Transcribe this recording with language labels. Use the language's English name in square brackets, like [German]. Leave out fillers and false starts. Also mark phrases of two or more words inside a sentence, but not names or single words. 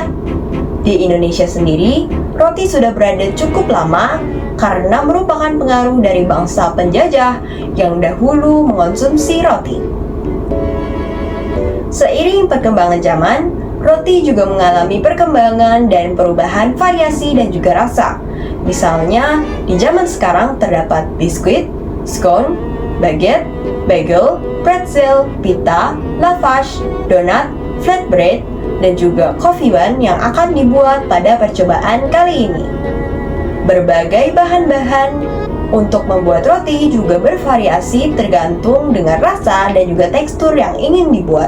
[Indonesian] Di Indonesia sendiri, roti sudah berada cukup lama karena merupakan pengaruh dari bangsa penjajah yang dahulu mengonsumsi roti. Seiring perkembangan zaman, roti juga mengalami perkembangan dan perubahan variasi dan juga rasa. Misalnya, di zaman sekarang terdapat biskuit, scone, baguette, bagel, pretzel, pita, lavash, donat, flatbread, dan juga [English] coffee bun [Indonesian] yang akan dibuat pada percobaan kali ini. Berbagai bahan-bahan untuk membuat roti juga bervariasi tergantung dengan rasa dan juga tekstur yang ingin dibuat.